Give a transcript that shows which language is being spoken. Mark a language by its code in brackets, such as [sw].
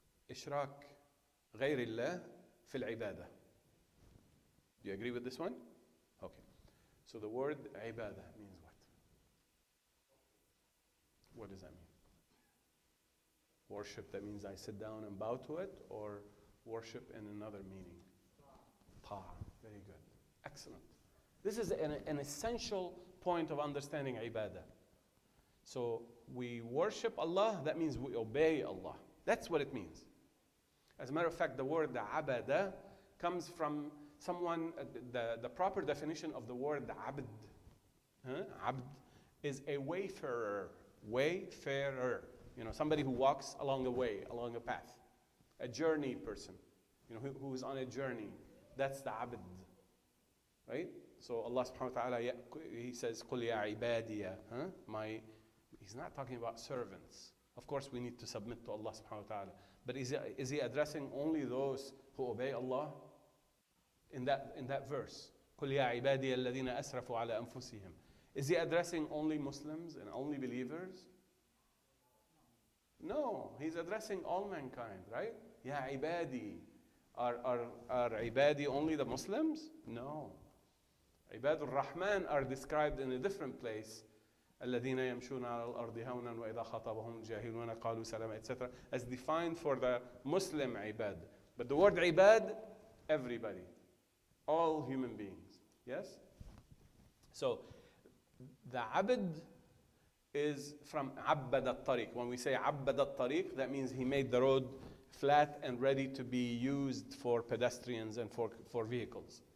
[ar] إشراك غير الله في العبادة. [en] Do you agree with this one? Okay. So the word عبادة means what? What does that mean? Worship, that means I sit down and bow to it, or worship in another meaning? Ta'a. Very good. Excellent. This is an essential point of understanding ibadah. So we worship Allah, that means we obey Allah. That's what it means. As a matter of fact, the word abada comes from someone, the proper definition of the word abd. Abd is a wayfarer. Wayfarer. Somebody who walks along a way, along a path. A journey person. Who is on a journey. That's the abd. Right? So Allah subhanahu wa ta'ala, He says, [ar] قُلْ يَا عِبَادِيَ. [en] He's not talking about servants. Of course, we need to submit to Allah subhanahu wa ta'ala. But is He addressing only those who obey Allah? In that verse, [ar] قُلْ يَا عِبَادِيَ الَّذِينَ أَسْرَفُوا عَلَى أَنفُسِهِمْ. [en] Is He addressing only Muslims and only believers? No, He's addressing all mankind, right? Ya ibadi. Are ibadi only the Muslims? No. Ibadur Rahman are described in a different place. [ar] الذين يمشون على الأرض هونا وإذا خاطبهم الجاهلون قالوا سلاما, etc. [en] as defined for the Muslim ibad. But the word ibad, everybody. All human beings. Yes? So, the abd is from عبد الطريق. When we say عبد الطريق, that means he made the road flat and ready to be used for pedestrians and for vehicles.